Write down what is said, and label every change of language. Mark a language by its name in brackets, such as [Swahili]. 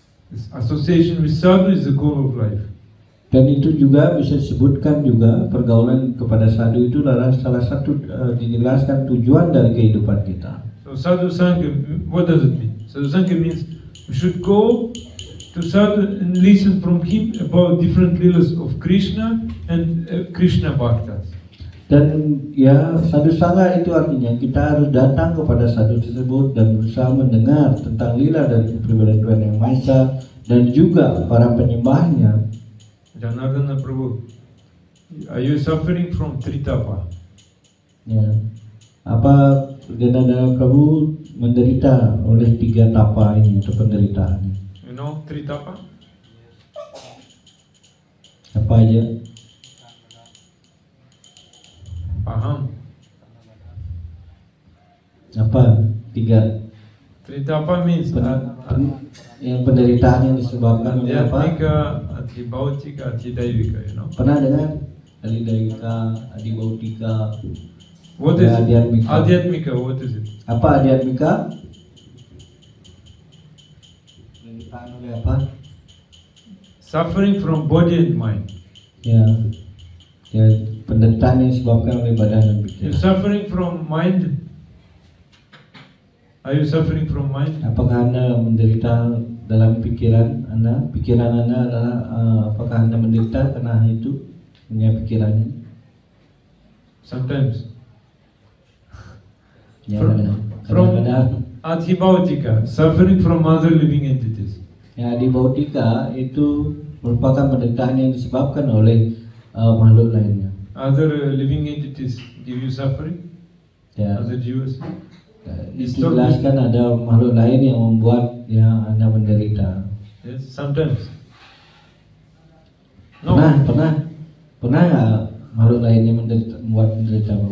[English] This association with sadhu is the goal of life. [Indonesian] Dan itu juga bisa disebutkan juga pergaulan kepada sadhu itu adalah salah satu dijelaskan tujuan dari kehidupan kita. [English] So sadhu sangha, what does it mean? Sadhu sangha means we should go to sadhu and listen from him about different lilas of Krishna and Krishna bhaktas. [Indonesian] Dan ya sadhu sangha itu artinya kita harus datang kepada sadhu tersebut dan berusaha mendengar tentang lila dari kepribadian Tuhan Yang Maha Esa dan juga para penyembahnya. [English] Janardana Prabhu, are you suffering from tritapa? [Indonesian] Ya, apa Janardana Prabhu menderita oleh 3 tapa ini atau penderitaan ini? [English] You know tritapa? [Indonesian] Apa aja? Paham? Apa 3? [English] Tritapa means [Indonesian] Yang penderitaan yang disebabkan oleh apa? [English] adhyatmika, adhibautika, adhidaivika, you know. [Indonesian] Pernah dengar Adhidaivika, Adhibautika? [English] What is it? Adhyatmika. Adhyatmika, what is it? [Indonesian] Apa Adhyatmika? Penderitaan oleh apa? [English] Suffering from body and mind. [Indonesian] Ya, penderitaan yang disebabkan oleh badan dan [English] You're [Indonesian] pikiran. [English] suffering from mind. Are you suffering from mind? [Indonesian] Apakah Anda menderita dalam pikiran Anda? Pikiran Anda adalah apakah Anda menderita karena itu punya pikirannya? [English] Sometimes. [Indonesian] Ya, [English] From [Indonesian] kadang-kadang. [English] adhibautika, suffering from other living entities. [Indonesian] Ya, di bautika itu merupakan penderitaan yang disebabkan oleh makhluk lainnya. [English] Other living entities give you suffering? [Indonesian] Ya, [English] Other jivas? [Indonesian] dijelaskan ada makhluk lain yang membuat Anda menderita. [English] Yes, sometimes. No. [Indonesian] Pernah nggak makhluk lainnya membuat menderita?